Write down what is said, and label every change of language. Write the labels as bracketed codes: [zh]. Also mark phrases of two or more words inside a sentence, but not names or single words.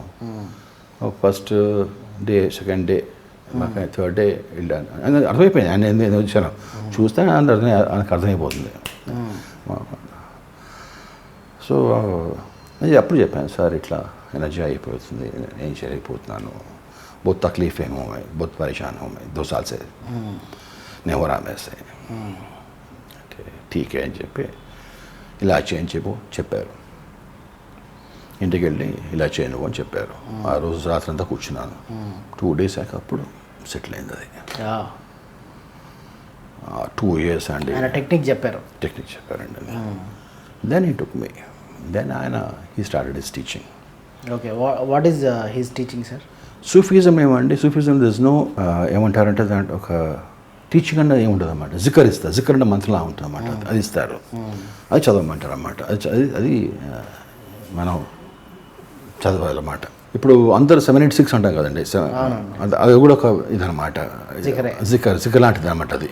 [en] first day, second day, [te] మాకు [en] 3rd day [te] వెళ్ళాను. అర్థమైపోయింది ఆయన ఎందుకు వచ్చాను చూస్తే ఆయనకు అర్థమైపోతుంది. సో నేను అప్పుడు చెప్పాను, సార్ ఇట్లా ఎనర్జీ అయిపోతుంది, నేను చేయలేకపోతున్నాను, [hi] बहुत तकलीफ़ें हूँ मैं, बहुत परेशान हूँ मैं, 2 साल से नहीं हो रहा मेरे से. ठीक है [te] అని చెప్పి ఇలా చేయని చెప్పారు. ఇంటికి వెళ్ళి ఇలా చేయను అని చెప్పారు. ఆ రోజు రాత్రి అంతా కూర్చున్నాను. [en] 2 days [te] అప్పుడు సెటిల్ అయింది అది. [en] 2 years [te] అండి. టెక్నిక్ చెప్పారండి. [en] Then he took me. Then he started his teaching. Okay, what is his teaching sir? [te] సూఫిజం ఏమండి, సూఫిజం దిస్ నో ఏమంటారంటే దాంట్లో ఒక టీచింగ్ అన్నది ఏముంటుంది అన్నమాట. జిక్కర్ అన్న మంత్రంలా ఉంటుంది అన్నమాట. అది ఇస్తారు, అది చదవమంటారు అన్నమాట. అది మనం చదవాలన్నమాట. ఇప్పుడు అందరు 786 అంటాం కదండి, అది కూడా ఒక ఇదన్నమాట, జిక్కర్ లాంటిది అనమాట అది.